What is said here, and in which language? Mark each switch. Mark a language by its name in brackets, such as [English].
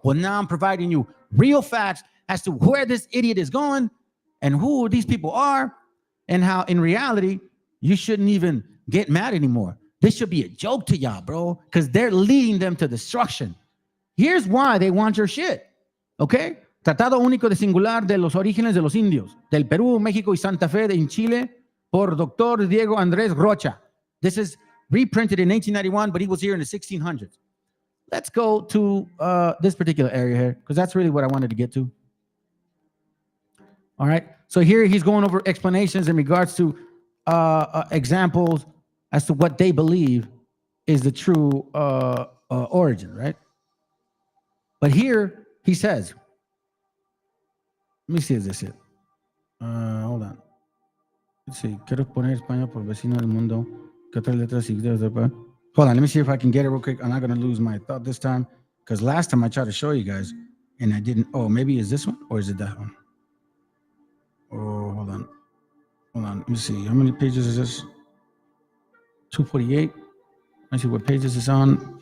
[English] Well, now I'm providing you real facts as to where this idiot is going and who these people are and how in reality, you shouldn't even get mad anymore. This should be a joke to y'all, bro, because they're leading them to destruction. Here's why they want your shit, okay? [Spanish] Tratado Único de Singular de los Orígenes de los Indios, del Perú, México y Santa Fe en Chile, por Dr. Diego Andrés Rocha. [English] This is reprinted in 1891, but he was here in the 1600s. Let's go to this particular area here, because that's really what I wanted to get to. All right, so here he's going over explanations in regards to examples as to what they believe is the true origin, right? But here he says, let me see if this is it. Hold on. Let's see. [Spanish] Quiero poner España por vecino del mundo. ¿Qué otras letras significan? [English] Hold on. Let me see if I can get it real quick. I'm not going to lose my thought this time because last time I tried to show you guys and I didn't. Oh, maybe is this one or is it that one? Oh, hold on. Hold on. Let me see. How many pages is this? 248. Let me see what pages it's on.